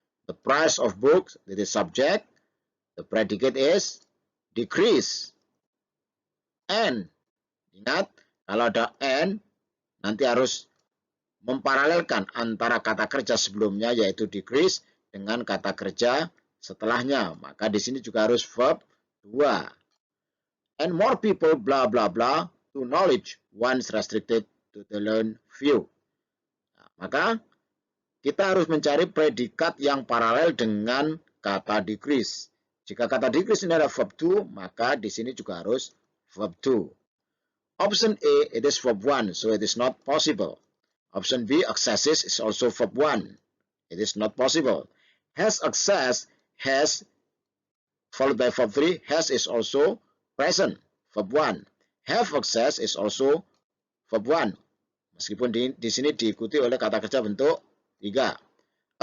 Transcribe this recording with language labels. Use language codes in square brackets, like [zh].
[en] The price of books, that is subject. The predicate is decrease. [id] And, ingat, kalau ada and, nanti harus memparalelkan antara kata kerja sebelumnya, yaitu decrease, dengan kata kerja setelahnya. Maka di sini juga harus verb 2. [en] And more people, blah, blah, blah, to knowledge once restricted to the learned few. [id] Nah, maka kita harus mencari predikat yang paralel dengan kata decrease. Jika kata decrease ini ada verb 2, maka di sini juga harus verb 2. [en] Option A, it is verb 1, so it is not possible. Option B, accesses is also verb 1. It is not possible. Has access, has, followed by verb 3, has is also present, verb 1. Have access is also verb 1. [id] Meskipun di sini diikuti oleh kata kerja bentuk 3.